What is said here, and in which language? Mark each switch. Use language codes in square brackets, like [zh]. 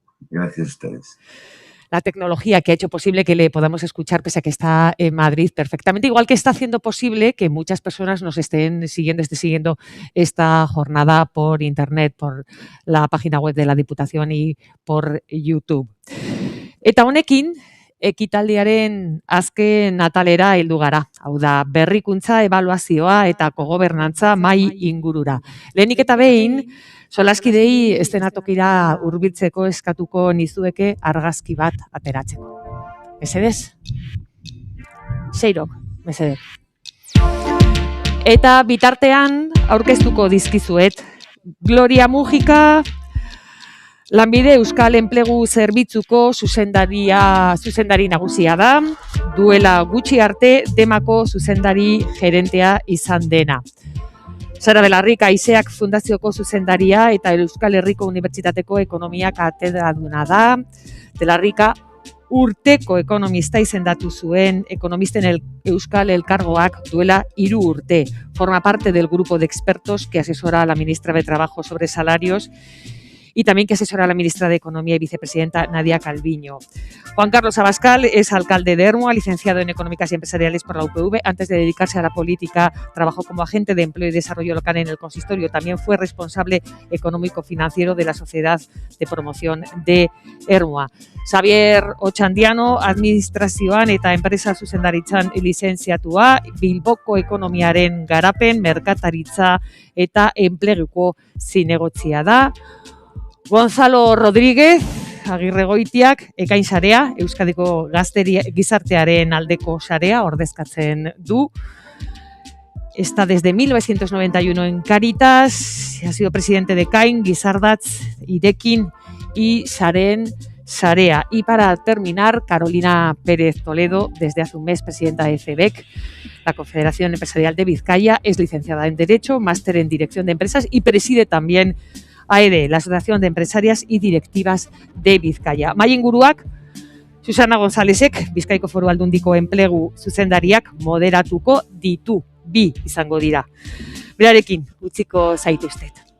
[es] Gracias a ustedes. La tecnología que ha hecho posible que le podamos escuchar pese a que está en Madrid perfectamente, igual que está haciendo posible que muchas personas nos estén siguiendo esta jornada por internet, por la página web de la Diputación y por YouTube. [eu] Eta honekin, ekitaldiaren azken atalera heldu gara. Hau da, berrikuntza, ebaluazioa eta kogobernantza mai ingurura. Lehenik eta behin, solaskidei eszenatokira hurbiltzeko eskatuko nizueke argazki bat ateratzeko. Mesedez? Seirok, mesedez. Eta bitartean aurkeztuko dizkizuet Gloria Mujika, Lanbide Euskal Enplegu Zerbitzuko zuzendari nagusia da, duela gutxi arte Demako zuzendari gerentea izan dena. Sara Belarrik Aizeak Fundazioko zuzendaria eta Euskal Herriko Unibertsitateko ekonomia katedraduna da. Belarrika urteko ekonomista izendatu zuen Ekonomisten Euskal Elkargoak duela 3 urte. [es] Forma parte del grupo de expertos que asesora a la ministra de Trabajo sobre salarios y también que asesora a la ministra de Economía y vicepresidenta Nadia Calviño. Juan Carlos Abascal es alcalde de Ermua, licenciado en Económicas y Empresariales por la UPV. Antes de dedicarse a la política, trabajó como agente de empleo y desarrollo local en el consistorio. También fue responsable económico-financiero de la Sociedad de Promoción de Ermua. [eu] Xavier Otxandiano, administrazioan eta enpresa zuzendaritzan lizentziatua, Bilboko ekonomiaren garapen, merkataritza eta enpleguko zinegotzia da. Gonzalo Rodríguez, Agirregoitiak, Ekain Sarea, Euskadiko gizartearen aldeko sarea ordezkatzen du. [es] Está desde 1991 en Cáritas, ha sido presidente de Ekain, Gizardatz, Irekin y Sareen Sarea. Y para terminar, Carolina Pérez Toledo, desde hace un mes presidenta de FEBEC, la Confederación Empresarial de Vizcaya, es licenciada en Derecho, máster en Dirección de Empresas y preside también AED, la Asociación de Empresarias y Directivas de Vizcaya. [eu] Mai inguruak, Susana Gonzálezek, Bizkaiko Foru Aldundiko enplegu zuzendariak moderatuko ditu, bi izango dira. Berarekin utziko zaituztet.